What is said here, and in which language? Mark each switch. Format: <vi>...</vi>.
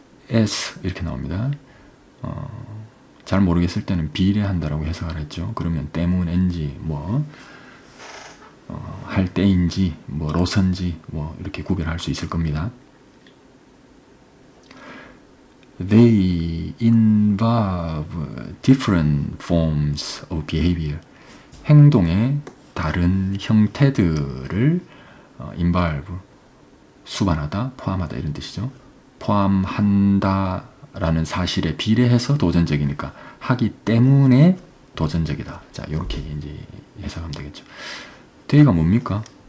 <ko>as 이렇게 나옵니다. 잘 모르겠을 때는 비례한다라고 해석을 했죠. 그러면 때문인지 할 때인지 로선지 이렇게 구별할 수 있을 겁니다.</ko> <en>They involve different forms of behavior.</en> <ko>행동의 다른 형태들을 involve, 수반하다, 포함하다 이런 뜻이죠. 포함한다라는 사실에 비례해서 도전적이니까 하기 때문에 도전적이다. 자, 이렇게 이제 해석하면 되겠죠. 대가 뭡니까?</ko>